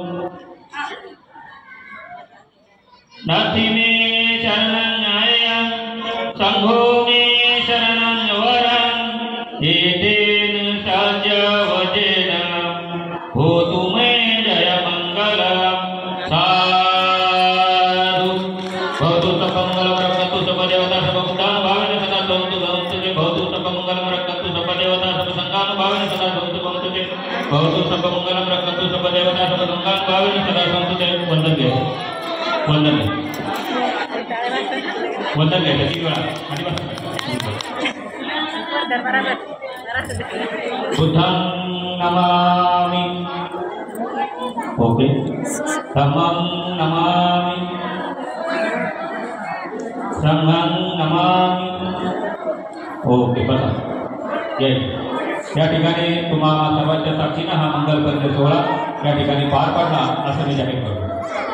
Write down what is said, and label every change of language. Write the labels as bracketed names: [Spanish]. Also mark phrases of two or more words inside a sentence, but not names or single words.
[Pali] नास्ति मे शरणं आयं संघो मे शरणं वरं एतेन साच्या वचेन होतु मे जय मंगल साधु. भवतु सकलमंगलं रक्षतु सर्वदेवता सर्वभूतानुभावेन सदा भवतु भवतु. भवतु सकलमंगलं रक्षतु सर्वदेवता सर्वसंगानुभावेन सदा भवतु भवतु. भवतु सकलमंगलं रक्षतु सर्वदेवता सर्वसंगानुभावेन सदा भवतु. [Marathi] वंदन घ्या. वंदन वंदन घ्यायचं 3 वेळा. [Pali] बुद्धं नमामि. ओके. धम्मं नमामि. संघं नमामि. [Marathi] ओके. बसा. जय. या ठिकाणी तुम्हा सर्वांच्या साक्षीनं हा मंगलकर्म सोहळा या ठिकाणी पार पडला असं मी जाहीर करतो.